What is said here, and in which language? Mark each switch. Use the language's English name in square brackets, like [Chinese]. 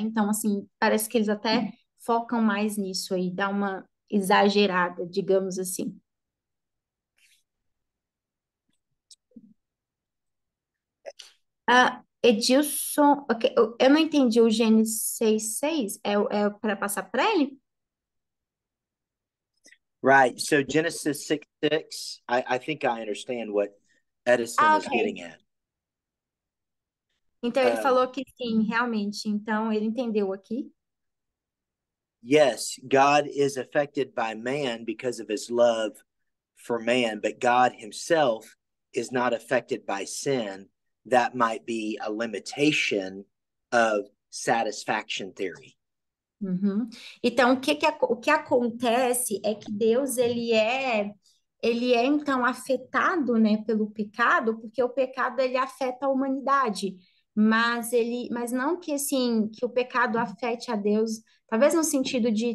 [Portuguese] Então, assim, parece que eles até focam mais nisso aí, dá uma exagerada, digamos assim. Edilson, ok, eu não entendi o Gênesis 6:6, é para passar para ele? [English] Right. So Genesis 6:6, I think I understand what Edison Ah, is ok. getting at. [Portuguese] Então ele Um, falou que sim, realmente. Então ele entendeu aqui. [English] yes, God is affected by man because of his love for man, but God himself is not affected by sin. That might be a limitation of satisfaction theory. Uhum. [Portuguese] Então, o que acontece é que Deus, ele é então afetado, né, pelo pecado, porque o pecado, ele afeta a humanidade, mas não que, assim, que o pecado afete a Deus, talvez no sentido de